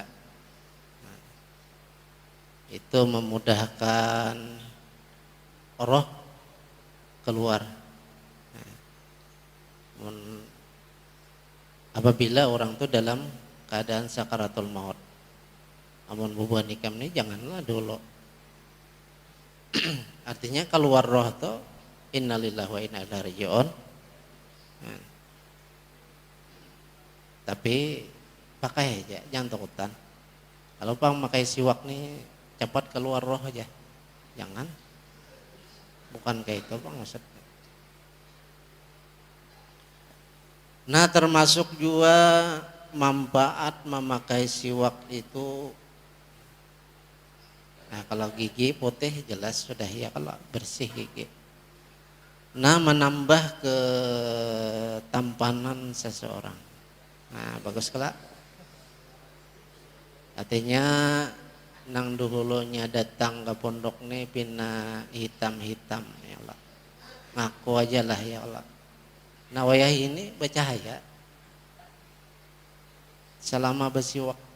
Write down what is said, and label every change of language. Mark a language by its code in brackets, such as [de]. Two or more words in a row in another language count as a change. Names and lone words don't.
[bjn] Nah, itu memudahkan roh keluar. Nah, apabila orang itu dalam keadaan sakaratul maut, amun bubuhan nikam ini janganlah dulu. Artinya keluar roh itu [ar] إنا لله وإنا إليه راجعون. [bjn] Nah, tapi pakai aja, jangan takutan. Kalau pakai siwak nih cepat keluar roh aja, jangan. Bukan kayak itu bang maksudnya. Nah termasuk juga manfaat memakai siwak itu. Nah kalau gigi putih jelas sudah ya, kalau bersih gigi. Nah menambah ketampanan seseorang. Nah bagus kelak. Artinya nang dulunya datang ke pondok nih pina hitam-hitam [ar] يا الله. [bjn] Ngaku aja lah [ar] يا الله. [bjn] Nah wayah ini bercahaya selama bersiwak.